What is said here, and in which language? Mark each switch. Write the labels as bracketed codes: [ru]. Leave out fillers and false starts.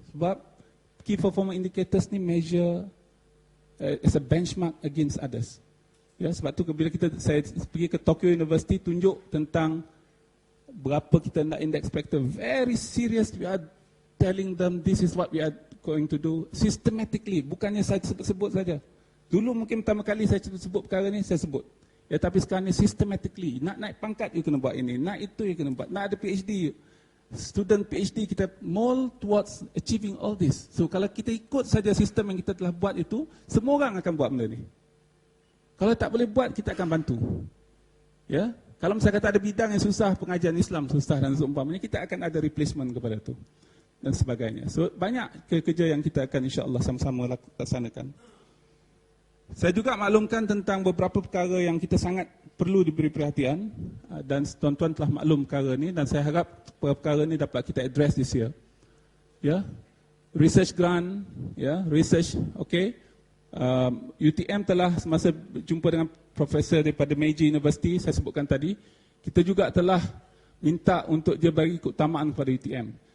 [en] Sebab key performance indicators ni measure as a benchmark against others. [ms] Ya, sebab tu bila saya pergi ke Tokyo University, tunjuk tentang berapa kita nak index factor. [en] Very serious, we are telling them this is what we are going to do systematically. [ms] Bukannya saya sebut-sebut saja. Dulu mungkin pertama kali saya sebut perkara ni, saya sebut. Ya, tapi sekarang ni systematically. Nak naik pangkat, you kena buat ini. Nak itu, you kena buat. Nak ada PhD, student PhD, kita [en] mold towards achieving all this. [ms] So kalau kita ikut saja sistem yang kita telah buat itu, semua orang akan buat benda ni. Kalau tak boleh buat, kita akan bantu. Ya, kalau misalnya kata ada bidang yang susah, pengajian Islam susah dan seumpamanya, kita akan ada replacement kepada itu dan sebagainya. So banyak kerja yang kita akan insya-Allah sama-sama laksanakan. Saya juga maklumkan tentang beberapa perkara yang kita sangat perlu diberi perhatian, dan tuan-tuan telah maklum perkara ni, dan saya harap perkara ni dapat kita [en] address this year. Ya, research grant, ya, research, okay. [ms] UTM telah semasa jumpa dengan profesor daripada Meiji University, saya sebutkan tadi, kita juga telah minta untuk dia bagi keutamaan kepada UTM.